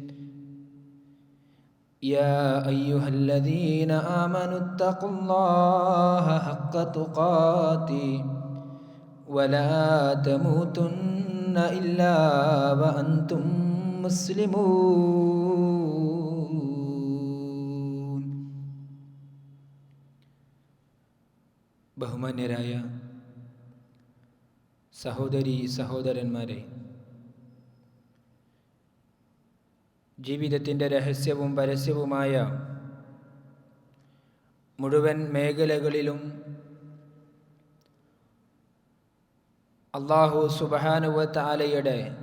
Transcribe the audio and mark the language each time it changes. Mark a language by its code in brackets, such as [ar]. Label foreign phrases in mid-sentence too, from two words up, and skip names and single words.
[ar] يا أيها الذين آمنوا اتقوا الله حق تقاته ولا تموتن إلا وأنتم مسلمون. [ml] ബഹുമാന്യരായ സഹോദരീ സഹോദരന്മാരെ, ജീവിതത്തിൻ്റെ രഹസ്യവും പരസ്യവുമായ മുഴുവൻ മേഖലകളിലും അല്ലാഹു സുബ്ഹാനഹു വ തആലയുടെ